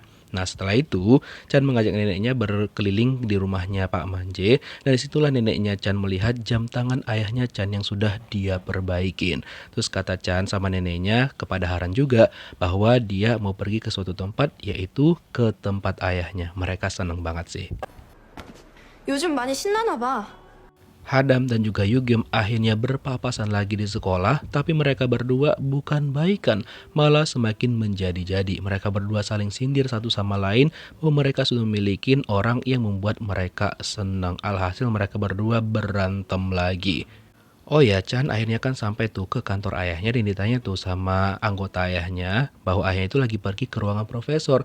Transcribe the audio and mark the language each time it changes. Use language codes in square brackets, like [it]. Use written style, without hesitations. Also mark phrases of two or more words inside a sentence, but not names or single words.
[id] Nah setelah itu Chan mengajak neneknya berkeliling di rumahnya Pak Manje. Dan disitulah neneknya Chan melihat jam tangan ayahnya Chan yang sudah dia perbaikin. Terus kata Chan sama neneknya kepada Haran juga bahwa dia mau pergi ke suatu tempat, yaitu ke tempat ayahnya. Mereka seneng banget sih. [ko] 요즘 많이 신나나 봐. [id] Hadam dan juga Yugyeom akhirnya berpapasan lagi di sekolah, tapi mereka berdua bukan baikan, malah semakin menjadi-jadi. Mereka berdua saling sindir satu sama lain bahwa mereka sudah memiliki orang yang membuat mereka senang. Alhasil mereka berdua berantem lagi. Oh ya, Chan akhirnya kan sampai tuh ke kantor ayahnya dan ditanya tuh sama anggota ayahnya bahwa ayahnya itu lagi pergi ke ruangan profesor.